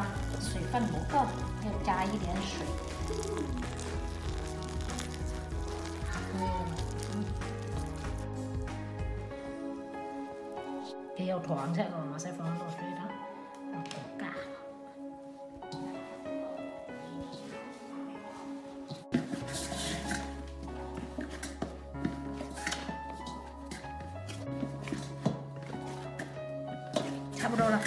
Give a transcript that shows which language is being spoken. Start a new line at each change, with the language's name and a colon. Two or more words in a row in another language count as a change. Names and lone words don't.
Chinese: 水分不够，要加一点水。
Vietnamese: Kêu thoáng sẽ rồi nó sẽ phóng vào đây đó. Nó có cả.
Chinese: 差不多了。